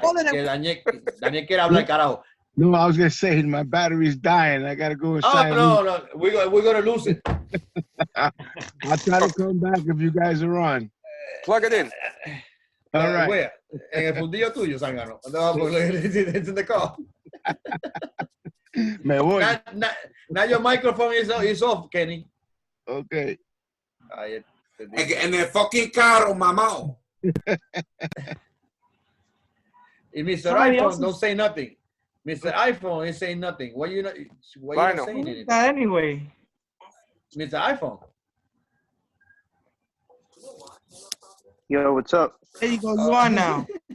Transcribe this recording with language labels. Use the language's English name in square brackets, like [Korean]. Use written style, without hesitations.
[Spanish] Que Daniel quiere hablar, carajo. [English] No, I was gonna say my battery's dying. I gotta go inside. Oh no, we're gonna lose it. I'll try to come back if you guys are on. Plug it in. All right. Where? [Spanish] En el fundillo tuyo, Zángano. [English] It's in the car. [Spanish] Me voy. [English] Now your microphone is off, Kenny. Okay. [Spanish] En el fucking carro, mamá. [English] Mr. iPhone, don't say nothing. Mr. iPhone is saying nothing. Why you not saying anything? Anyway. Mr. iPhone. Yo, what's up? There you go. You on now.